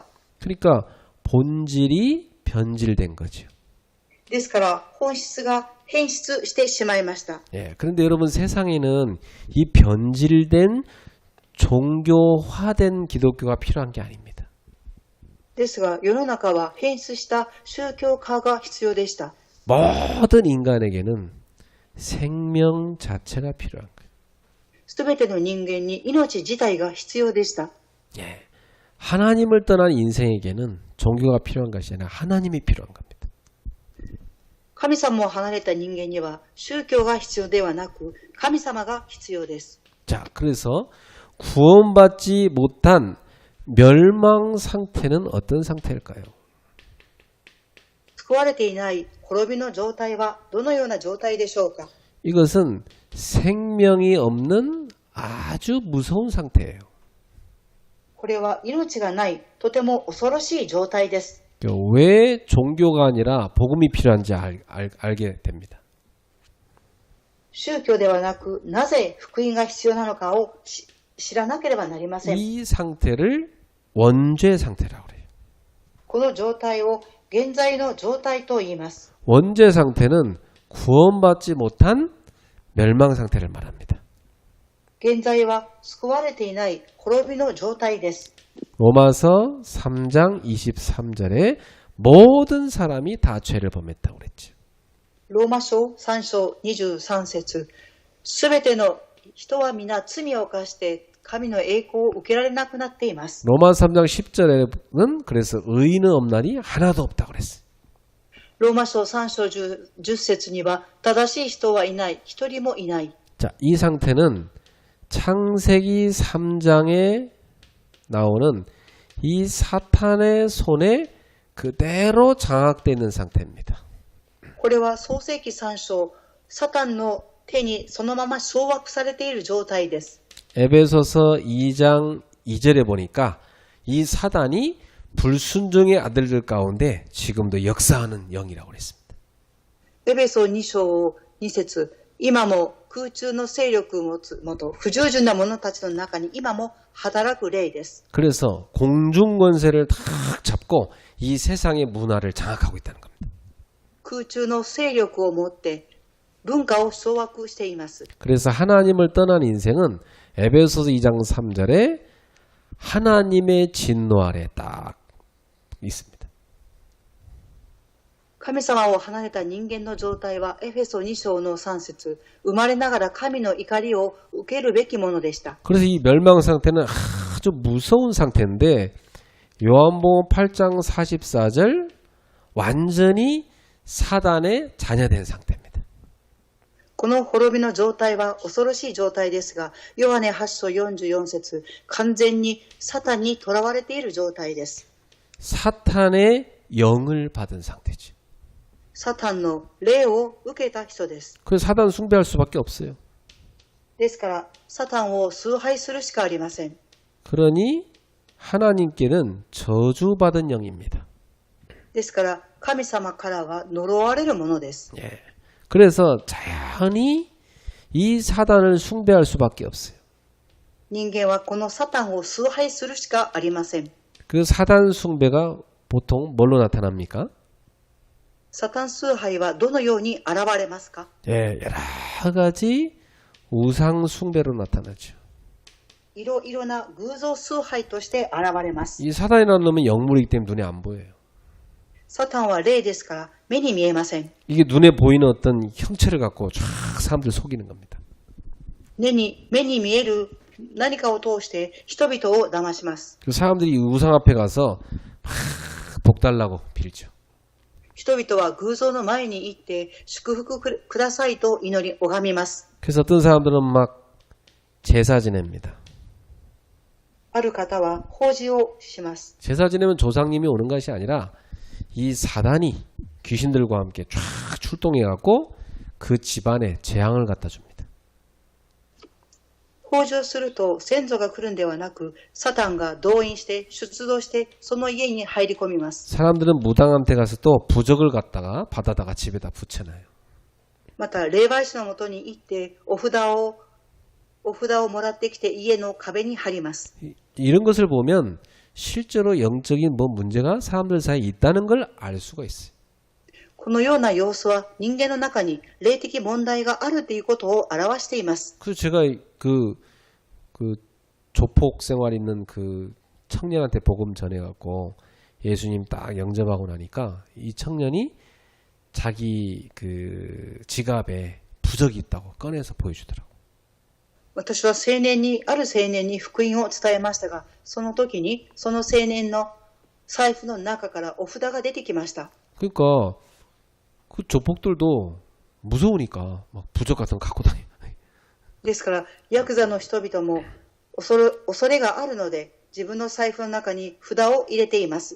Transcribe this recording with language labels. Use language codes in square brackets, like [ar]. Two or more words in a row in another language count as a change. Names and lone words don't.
[ko] 그러니까 본질이 변질된 거죠. [ja] ですから、本質が変質してしまいました。 [ko] 예, 그런데 여러분 세상에는 이 변질된 종교화된 기독교가 필요한 게 아닙니다. [ja] ですが、世の中は変質した宗教化が必要でした。 [ko] 모든 인간에게는 생명 자체가 필요한 거예요. [ja] すべての人間に命自体が必要でした。 [ko] 예, 하나님을 떠난 인생에게는 종교가 필요한 것이 아니라 하나님이 필요한 겁니다. [ja] 神様を離れた人間には宗教が必要ではなく、神様が必要です。 [ko] 자, 그래서 구원받지 못한 멸망 상태는 어떤 상태일까요? [ja] 救われていない滅びの状態はどのような状態でしょうか。 [ko] 이것은 생명이 없는 아주 무서운 상태예요. [ja] これは命がないとても恐ろしい状態です。 [ko] 왜 종교가 아니라 복음이 필요한지 알게 됩니다. [ja] 宗教ではなく、なぜ福音が必要なのかを知らなければなりません。 [ko] 이 상태를 원죄 상태라고 그래요. [ja] この状態を現在の状態と言います。 [ko] 원죄 상태는 구원받지 못한 멸망 상태를 말합니다. [ja] 現在は救われていない滅びの状態です。 [ko] 로마서 3장 23절에 모든 사람이 다 죄를 범했다고 그랬죠. [ja] ローマ書3章23節、すべての人は皆罪を犯して神の栄光を受けられなくなっています。 [ko] 로마 3장 10절에는 그래서 의인은 없나니 하나도 없다고 그랬어요. [ja] ローマ書3章 10節には正しい人はいない、一人もいない。 [ko] 자, 이 상태는 창세기 3장에 나오는 이 사탄의 손에 그대로 장악되어 있는 상태입니다. [ja] これは創世記3章、サタンの手にそのまま掌握されている状態です。 [ko] 에베소서 2장 2절에 보니까 이 사단이 불순종의 아들들 가운데 지금도 역사하는 영이라고 그랬습니다. [ja] エベソ2章2節、今も空中の勢力を持つ元不従順な者たちの中に今も働く霊です。 [ko] 그래서 공중 권세를 탁 잡고 이 세상의 문화를 장악하고 있다는 겁니다. [ja] 空中の勢力を持って文化を掌握しています。 [ko] 그래서 하나님을 떠난 인생은 에베소서 2장 3절에 하나님의 진노 아래 딱 있습니다. [ja] 神様を離れた人間の状態はエフェソ2章の3節、生まれながら神の怒りを受けるべきものでした。 [ko] 그래서 이 멸망 상태는 아주 무서운 상태인데 요한복음 8장 44절 완전히 사단의 자녀된 상태입니다. [ja] この滅びの状態は恐ろしい状態ですが、ヨハネ8章44節、完全にサタンに囚われている状態です。 [ko] 사탄의 영을 받은 상태죠. [ja] サタンの霊を受けた人です。 [ko] 그래서 사단 숭배할 수밖에 없어요. [ja] ですから、サタンを崇拝するしかありません。 [ko] 그러니 하나님께는 저주받은 영입니다. [ja] ですから、神様からは呪われるものです。 [ko] 예. 그래서 자연히 이 사단을 숭배할 수밖에 없어요. [ja] 人間はこのサタンを崇拝するしかありません。 [ko] 그 사단 숭배가 보통 뭘로 나타납니까? [ja] サタン崇拝はどのように現れますか？ [ko] 예, 여러 가지 우상 숭배로 나타나죠. [ja] いろいろな偶像崇拝として現れます。 [ko] 이 사단이라는 놈은 영물이기 때문에 눈에 안 보여요. [ja] サタンは霊ですから目に見えません。 [ko] 이게 눈에 보이는 어떤 형체를 갖고 쫙 사람들 속이는 겁니다. [ja] 目に見える何かを通して人々を騙します。 [ko] 그 사람들이 우상 앞에 가서 막 복 달라고 빌죠. [ja] 人々は偶像の前に行って祝福くださいと祈り拝みます。 [ko] 그래서 어떤 사람들은 막 제사 지냅니다. [ja] ある方は法事をします。 [ko] 제사 지내면 조상님이 오는 것이 아니라 이 사단이 귀신들과 함께 쫙 출동해갖고 그 집안에 재앙을 갖다 줍니다. [ja] 向上すると先祖が来るんではなく、サタンが動員して出動してその家に入り込みます。 [ko] 사람들은 무당한테 가서 또 부적을 갖다가 받아다가 집에다 붙여놔요. [ja] また、霊媒師のもとに行ってお札をもらってきて家の壁に貼ります。 [ko] 이런 것을 보면 실제로 영적인 뭐 문제가 사람들 사이에 있다는 걸 알 수가 있어요. [ja] このような様子は人間の中に霊的問題があるということを表しています。 [ko] 그래서 제가 그 조폭 생활 있는 그 청년한테 복음 전해갖고 예수님 딱 영접하고 나니까 이 청년이 자기 그 지갑에 부적이 있다고 꺼내서 보여주더라고. [ja] 私はある青年に福音を伝えましたが、その時にその青年の財布の中からお札が出てきました。 [ko] 그러니까 그 조폭들도 무서우니까 막 부적 같은 거 갖고 다녀. [ja] ですから、ヤクザの人々も恐れがあるので、自分の財布の中に札を入れています。